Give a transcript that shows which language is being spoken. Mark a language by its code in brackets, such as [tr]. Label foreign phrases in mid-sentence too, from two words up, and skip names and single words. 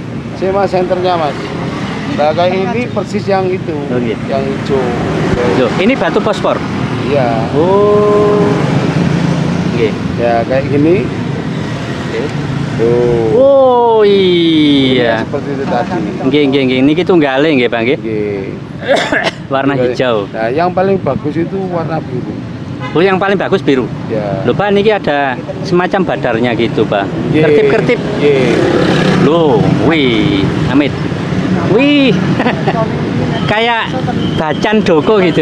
[id] Sema senternya Mas. Nah kayak ini persis yang itu, Oh, iya. yang hijau. Loh, ini batu fosfor. Iya. Oh. Nggih. Ya kayak gini. Tuh. Oh Ini iya. seperti itu tadi. Nggih. [jv] Niki tunggale nggih, Pak nggih. [id] Oke. Warna hijau. Nah, yang paling bagus itu warna biru. Oh, yang paling bagus biru. Ya. Loh, Pak, niki ada semacam badarnya gitu, Pak. Ye. Kertip-kertip. Ye. Loh, wih, Amit. Wih. Kayak bacan doko gitu.